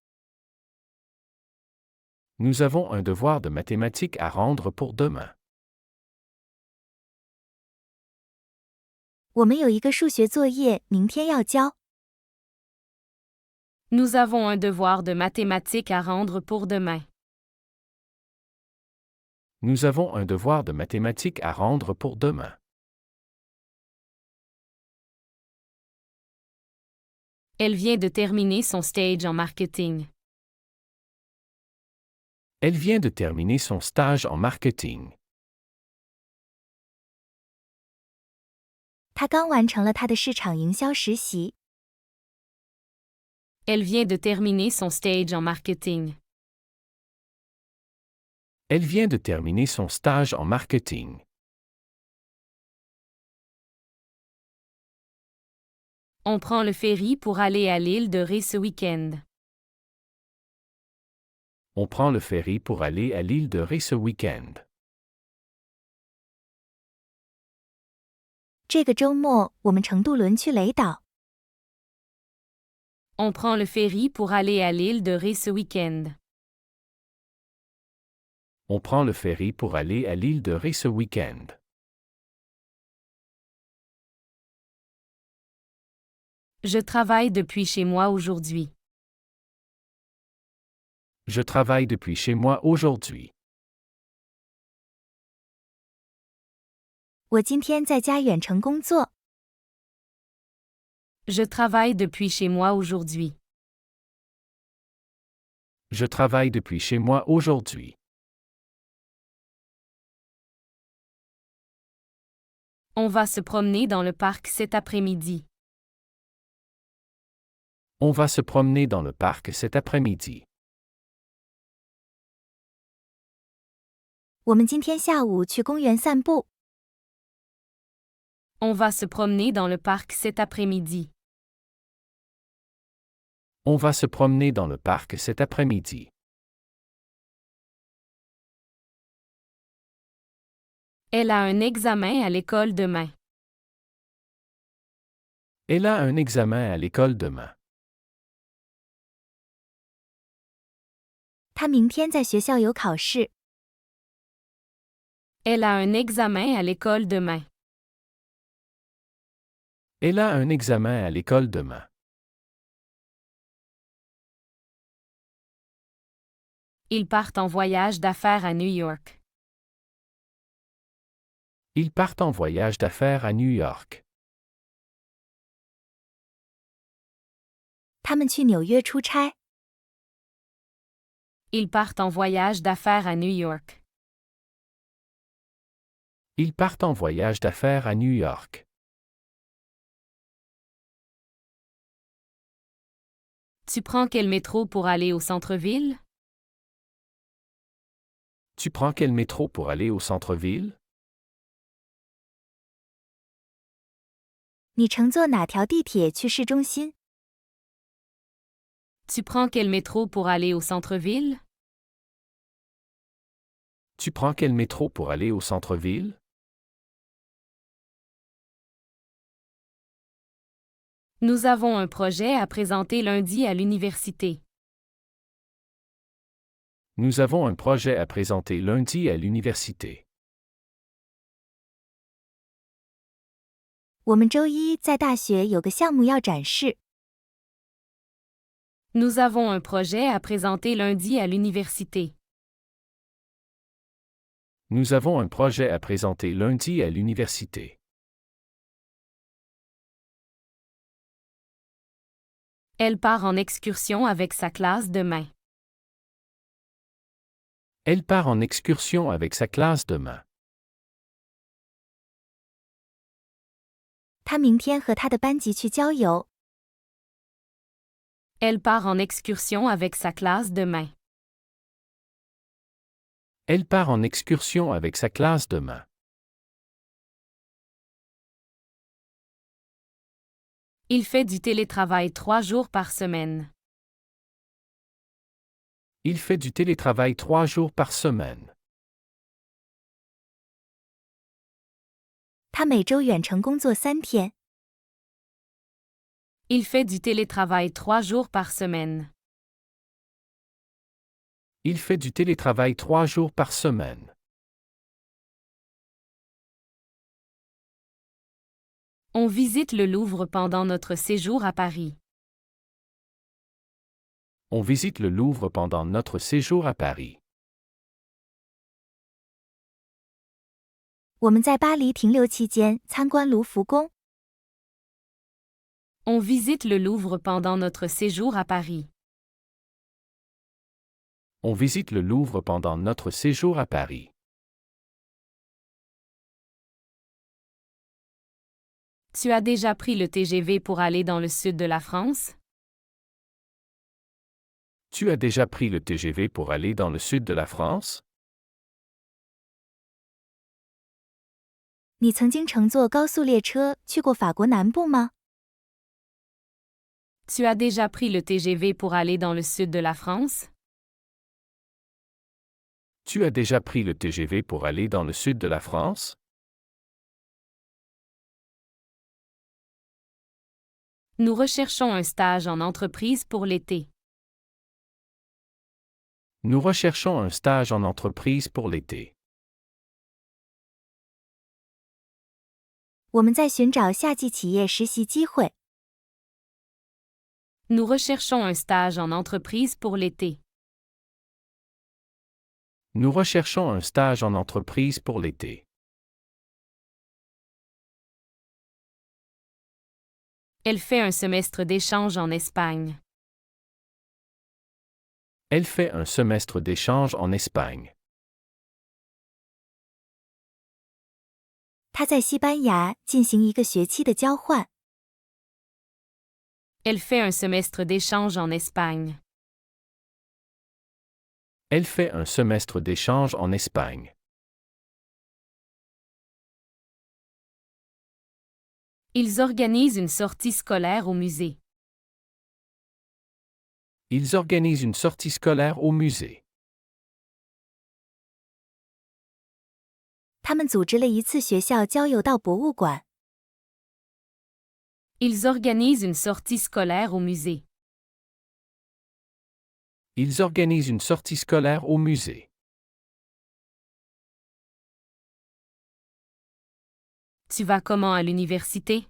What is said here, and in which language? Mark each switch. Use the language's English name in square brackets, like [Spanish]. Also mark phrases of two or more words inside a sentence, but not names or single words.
[French] Nous avons un devoir de mathématiques à rendre pour demain. [Chinese] 我们有一个数学作业明天要交。 [French] Nous avons un devoir de mathématiques à rendre pour demain. Nous avons un devoir de mathématiques à rendre pour demain. Elle vient de terminer son stage en marketing. Elle vient de terminer son stage en marketing. [Chinese] 他刚完成了他的市场营销实习。 [French] Elle vient de terminer son stage en marketing. Elle vient de terminer son stage en marketing. On prend le ferry pour aller à l'île de Ré ce week-end. On prend le ferry pour aller à l'île de Ré ce week-end. [Chinese] 这个周末我们乘渡轮去雷岛。 [French] On prend le ferry pour aller à l'île de Ré ce week-end. On prend le ferry pour aller à l'île de Ré ce week-end. Je travaille depuis chez moi aujourd'hui. Je travaille depuis chez moi aujourd'hui. [Chinese] 我今天在家远程工作。 [French] Je travaille depuis chez moi aujourd'hui. Je travaille depuis chez moi aujourd'hui. On va se promener dans le parc cet après-midi. On va se promener dans le parc cet après-midi. [Chinese] 我们今天下午去公园散步。 [French] On va se promener dans le parc cet après-midi. On va se promener dans le parc cet après-midi. Elle a un examen à l'école demain. Elle a un examen à l'école demain. [Chinese] 她明天在学校有考试。 [French] Elle a un examen à l'école demain. Elle a un examen à l'école demain. Ils partent en voyage d'affaires à New York. Ils partent en voyage d'affaires à New York. [Chinese] 他们去纽约出差。 [French] Ils partent en voyage d'affaires à New York. Ils partent en voyage d'affaires à New York. Tu prends quel métro pour aller au centre-ville? Tu prends quel métro pour aller au centre-ville? [Chinese] 你乘坐哪条地铁去市中心？ [French] Tu prends quel métro pour aller au centre-ville? Tu prends quel métro pour aller au centre-ville? Nous avons un projet à présenter lundi à l'université. Nous avons un projet à présenter lundi à l'université. [Chinese] 我们周一在大学有个项目要展示。 [French] Nous avons un projet à présenter lundi à l'université. Nous avons un projet à présenter lundi à l'université. Elle part en excursion avec sa classe demain. Elle part en excursion avec sa classe demain. [Chinese] 她明天和她的班级去郊游。 [French] Elle part en excursion avec sa classe demain. Elle part en excursion avec sa classe demain. Il fait du télétravail 3 jours par semaine. Il fait du télétravail 3 jours par semaine. [Chinese] 她每周远程工作3天。 [French] Il fait du télétravail 3 jours par semaine. Il fait du télétravail 3 jours par semaine. On visite le Louvre pendant notre séjour à Paris. On visite le Louvre pendant notre séjour à Paris. [Chinese] 我们在巴黎停留期间参观卢浮宫。 [French] On visite le Louvre pendant notre séjour à Paris. On visite le Louvre pendant notre séjour à Paris. Tu as déjà pris le TGV pour aller dans le sud de la France? Tu as déjà pris le TGV pour aller dans le sud de la France? [Chinese] 你曾经乘坐高速列车去过法国南部吗？ [French] Tu as déjà pris le TGV pour aller dans le sud de la France? Tu as déjà pris le TGV pour aller dans le sud de la France? Nous recherchons un stage en entreprise pour l'été. Nous recherchons un stage en entreprise pour l'été. [Chinese] 我们在寻找夏季企业实习机会。 [French] Nous recherchons un stage en entreprise pour l'été. Nous recherchons un stage en entreprise pour l'été. Elle fait un semestre d'échange en Espagne. Elle fait un semestre d'échange en Espagne. [Chinese] 他在西班牙进行一个学期的交换。 [French] Elle fait un semestre d'échange en Espagne. Elle fait un semestre d'échange en Espagne. Ils organisent une sortie scolaire au musée. Ils organisent une sortie scolaire au musée. [Chinese] 他们组织了一次学校郊游到博物馆。 [French] Ils organisent une sortie scolaire au musée. Ils organisent une sortie scolaire au musée. Tu vas comment à l'université?